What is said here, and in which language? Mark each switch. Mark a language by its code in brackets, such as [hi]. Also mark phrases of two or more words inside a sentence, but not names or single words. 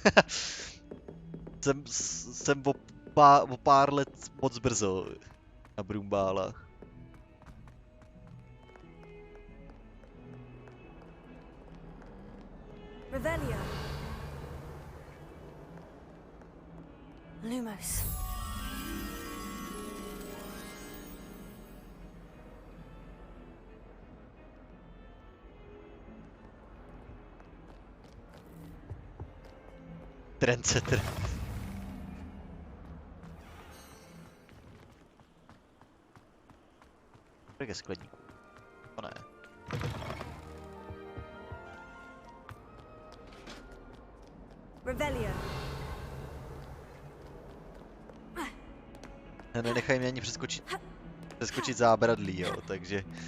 [cs] jsem o pár let moc brzo na Brumbálách. Revelio. Lumos. Trendsetter. Tak je skladník. To ne. Revelio. Nenechaj mě ani přeskočit zábradlí, jo, takže...